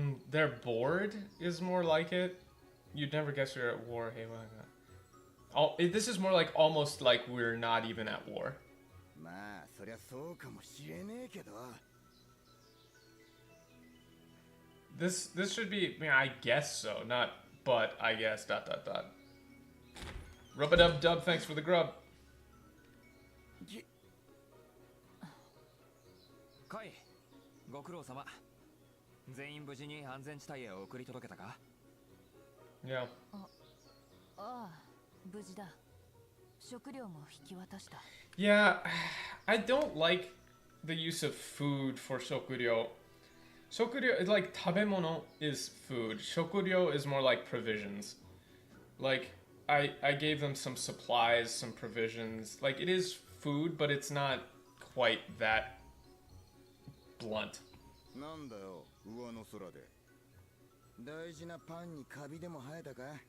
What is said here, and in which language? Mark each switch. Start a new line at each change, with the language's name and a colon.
English: They're bored is more like it. You'd never guess you're at war. Hey, this is more like almost like we're not even at war.
Japanese: まあ、そりゃそうかもしれねえけど。
English: This should be, I guess so. Not, but I guess, ... Rub-a-dub-dub, thanks for the grub.
Japanese: カイ、ご苦労様。全員無事に安全地帯へ送り届けたか？
English: Yeah.
Japanese: ああ、無事だ。食料も引き渡した。
English: Yeah, I don't like the use of food for shokuryo. Shokuryo is like tabemono is food. Shokuryo is more like provisions. Like I gave them some supplies, some provisions. Like it is food, but it's not quite that blunt.
Japanese: なんだよ、上の空で。大事なパンにカビでも生えたか？